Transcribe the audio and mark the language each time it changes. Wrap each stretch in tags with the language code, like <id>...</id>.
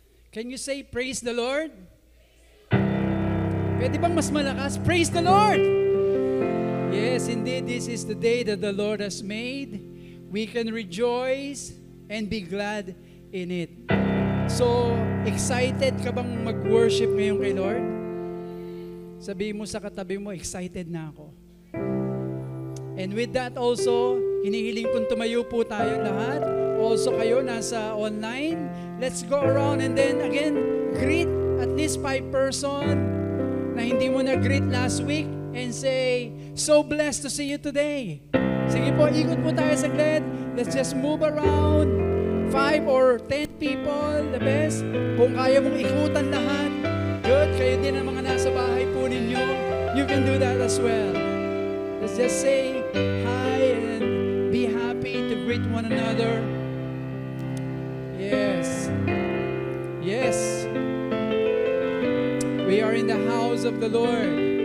<en>Can you say, praise the Lord?</en> <tl>Pwede bang mas malakas?</tl> <en>Praise the Lord! Yes, indeed, this is the day that the Lord has made. We can rejoice and be glad in it.</en> <tl>So, excited ka bang mag-worship ngayon kay Lord? Sabihin mo sa katabi mo, excited na ako.</tl> <en>And with that also,</en> <tl>hinihiling kong tumayo po tayo lahat. Also kayo nasa online.</tl> <en>Let's go around and then again, greet at least 5 person</en> <tl>na hindi mo na-greet</tl> <en>last week and say, so blessed to see you today.</en> <tl>Sige po, ikot po tayo saglit.</tl> <en>Let's just move around. 5 or 10 people, the best.</en> <tl>Kung kaya mong ikutan lahat,</tl> <en>good.</en> <tl>Kayo din ang mga nasa bahay po ninyo.</tl> <en>You can do that as well. Let's just say hi and be happy to greet one another. Yes. Yes. We are in the house of the Lord.</en>